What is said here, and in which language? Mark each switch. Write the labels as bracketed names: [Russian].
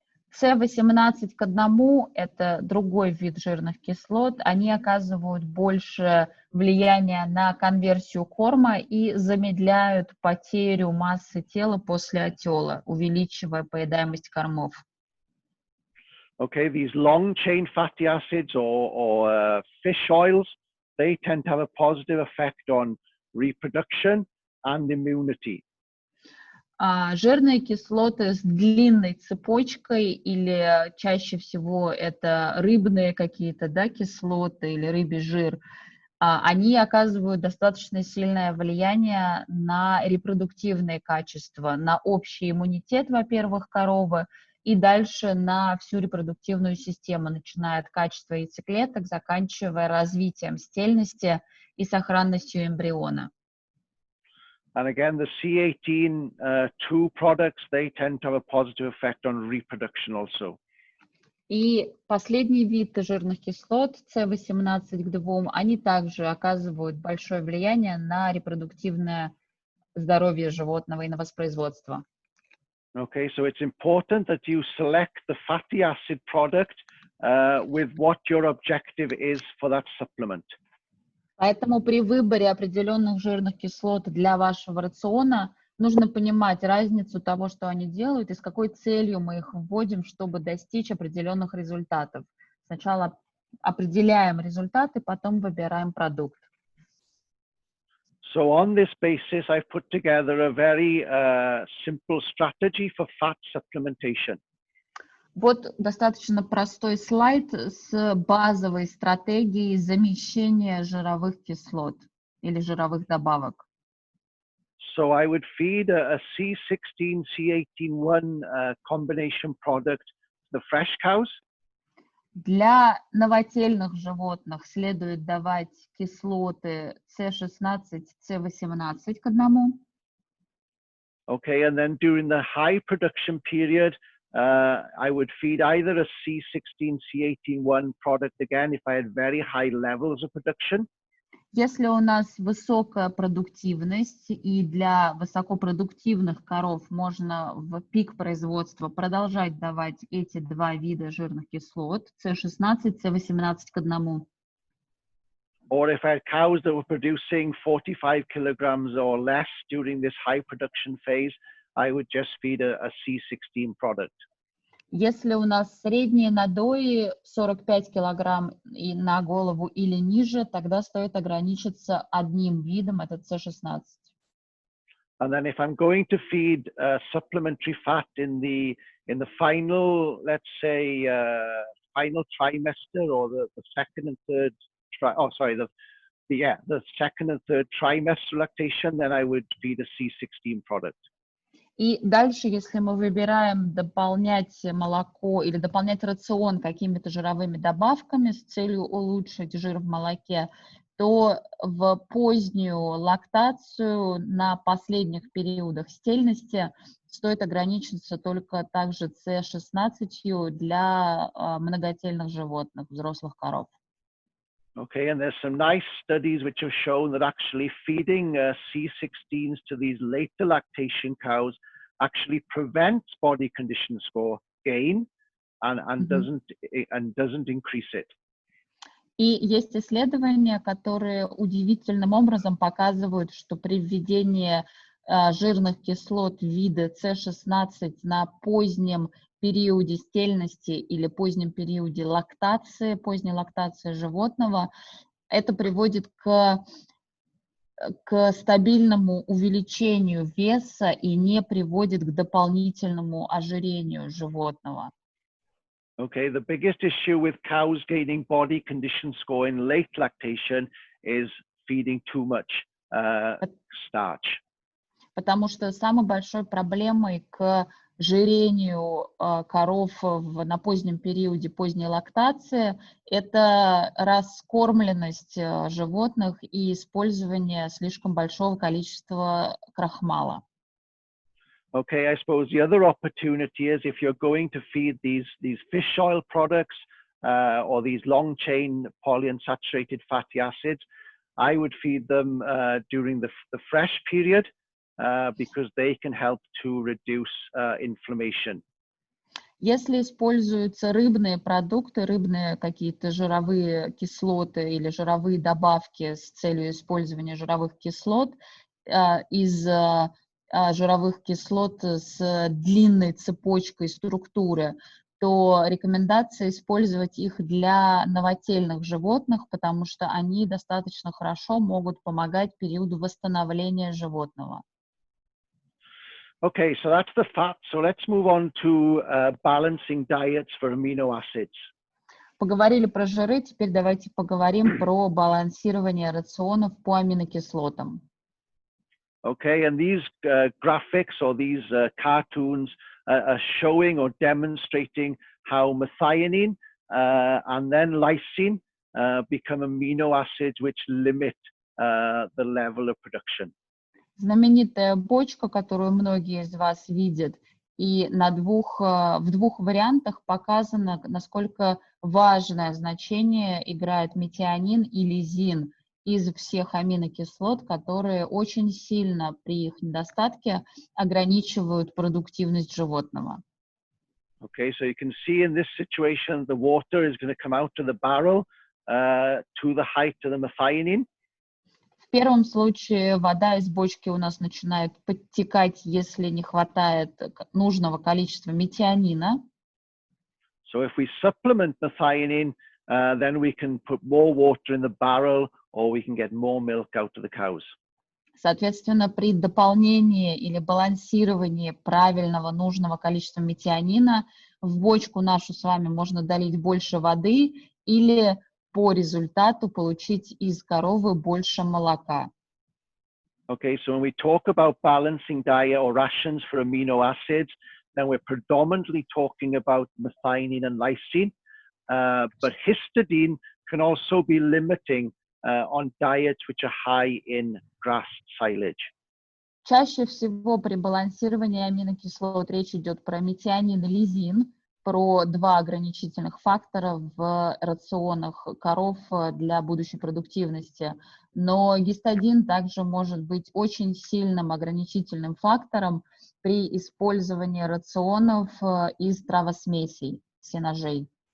[Russian] С18 к 1 – это другой вид жирных кислот. Они оказывают больше влияния на конверсию корма и замедляют потерю массы тела после отела, увеличивая поедаемость кормов. [English] Okay, these long-chain fatty acids or fish oils, they tend to have a positive effect on reproduction and immunity. [Russian] Жирные кислоты с длинной цепочкой или чаще всего это рыбные какие-то, да, кислоты или рыбий жир, они оказывают достаточно сильное влияние на репродуктивные качества, на общий иммунитет, во-первых, коровы, и дальше на всю репродуктивную систему, начиная от качества яйцеклеток, заканчивая развитием стельности и сохранностью эмбриона. [English] And again, the C18-2 products, they tend to have a positive effect on reproduction also. [Russian] И последний вид жирных кислот, С18 к 2, они также оказывают большое влияние на репродуктивное здоровье животного и на воспроизводство. [English] Okay, so it's important that you select the fatty acid product with what your objective is for that supplement. [Russian] Поэтому при выборе определенных жирных кислот для вашего рациона нужно понимать разницу того, что они делают, и с какой целью мы их вводим, чтобы достичь определенных результатов. Сначала определяем результаты, потом выбираем продукт. [English] So on this basis, I've put together a very simple strategy for fat supplementation. [Russian] Вот достаточно простой слайд с базовой стратегией замещения жировых кислот или жировых добавок. [English] So I would feed a C16, C18-1 combination product to the fresh cows. [Russian] Для новотельных животных следует давать кислоты С16, С18 к 1. [English] Okay, and then during the high production period, I would feed either a C16, C18-1 product again if I had very high levels of production. [Russian] Если у нас высокая продуктивность, и для высокопродуктивных коров можно в пик производства продолжать давать эти два вида жирных кислот, С16, С18 к 1. [English] Or if I had cows that were producing 45 kilograms or less during this high production phase, I would just feed a C16 product. [Russian] Если у нас средние надои 45 килограмм и на голову или ниже, тогда стоит ограничиться одним видом, это С16. [English] And then if I'm going to feed supplementary fat in the final, let's say, final trimester or the second and third, the second and third trimester lactation, then I would feed a C16 product. [Russian] И дальше, если мы выбираем дополнять молоко или дополнять рацион какими-то жировыми добавками с целью улучшить жир в молоке, то в позднюю лактацию на последних периодах стельности стоит ограничиться только также С16 для многотельных животных, взрослых коров. [English] Okay, and there's some nice studies which have shown that actually feeding C16s to these later lactation cows actually prevents body condition score gain and doesn't increase it. [Russian] И есть исследования, которые удивительным образом показывают, что при введении жирных кислот вида С16 на позднем периоде стельности или позднем периоде лактации, поздней лактации животного, это приводит к стабильному увеличению веса и не приводит к дополнительному ожирению животного. [English] Okay, the biggest issue with cows gaining body condition score in late lactation is feeding too much starch. [Russian] Потому что самой большой проблемой к жирению коров на позднем периоде поздней лактации это раскормленность животных и использование слишком большого количества крахмала. [English] Okay, I suppose the other opportunity is if you're going to feed these fish oil products or these long chain polyunsaturated fatty acids, I would feed them during the fresh period. Because they can help to reduce inflammation. [Russian] Если используются рыбные продукты, рыбные какие-то жировые кислоты или жировые добавки с целью использования жировых кислот, из жировых кислот с длинной цепочкой структуры, то рекомендация использовать их для новотельных животных, потому что они достаточно хорошо могут помогать периоду восстановления животного. [English] Okay, so that's the fat. So let's move on to balancing diets for amino acids. [Russian] Поговорили про жиры, теперь давайте поговорим про балансирование рационов по аминокислотам. [English] Okay, and these graphics or these cartoons are showing or demonstrating how methionine and then lysine become amino acids which limit the level of production. [Russian] Знаменитая бочка, которую многие из вас видят, и в двух вариантах показано, насколько важное значение играет метионин и лизин из всех аминокислот, которые очень сильно при их недостатке ограничивают продуктивность животного. [English] Okay, so you can see in this situation the water is going to come out of the barrel to the height of the methionine. [Russian] В первом случае вода из бочки у нас начинает подтекать, если не хватает нужного количества метионина. [English] So if we supplement methionine, then we can put more water in the barrel or we can get more milk out of the cows. [Russian] Соответственно, при дополнении или балансировании правильного нужного количества метионина в бочку нашу с вами можно долить больше воды или по результату получить из коровы больше молока. [English] Okay, so when we talk about balancing diet or rations for amino acids, then we're predominantly talking about methionine and lysine, but histidine can also be limiting on diets which are high in grass silage. [Russian] Чаще всего при балансировании аминокислот речь идет про метионин и лизин, про два ограничительных фактора в рационах коров для будущей продуктивности. Но гистидин также может быть очень сильным ограничительным фактором при использовании рационов из травосмесей, сенажей.